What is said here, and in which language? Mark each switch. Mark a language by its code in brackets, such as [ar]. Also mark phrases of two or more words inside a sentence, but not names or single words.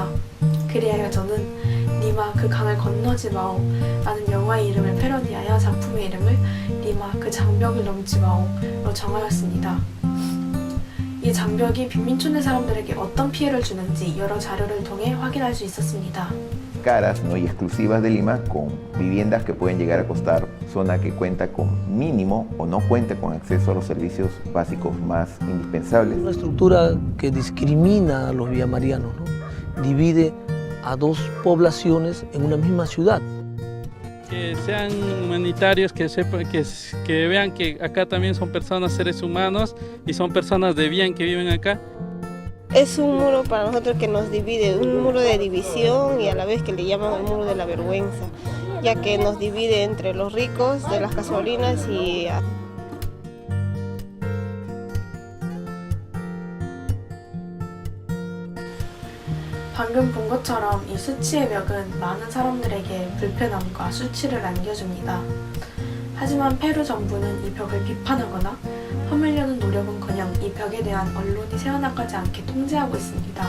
[ko] 그리하여 저는 니마 그 강을 건너지 마오 라는 영화의 이름을 패러디하여 작품의 이름을 니마 그 장벽을 넘지 마오로 정하였습니다. 이 장벽이 빈민촌의 사람들에게 어떤 피해를 주는지 여러 자료를 통해 확인할 수 있었습니다. [es] Caras, ¿no? y exclusivas de Lima, con viviendas que pueden llegar a costar, zona que cuenta con mínimo o no cuenta con acceso a los servicios básicos más indispensables. Una estructura que discrimina a los villamarianos, ¿no? Divide a dos poblaciones en una misma ciudad. Que sean humanitarios, que sepan, que vean que acá también son personas, seres humanos y son personas de bien que viven acá. Es un muro para nosotros que nos divide, un muro de división y a la vez que le llaman el muro de la vergüenza, ya que nos divide entre los ricos de las gasolinas y [ko] 방금 본 것처럼 이 수치의 벽은 많은 사람들에게 불편함과 수치를 안겨줍니다. 하지만 페루 정부는 이 벽을 비판하거나 허물려는 노력은커녕 이 벽에 대한 언론이 새어나가지 않게 통제하고 있습니다.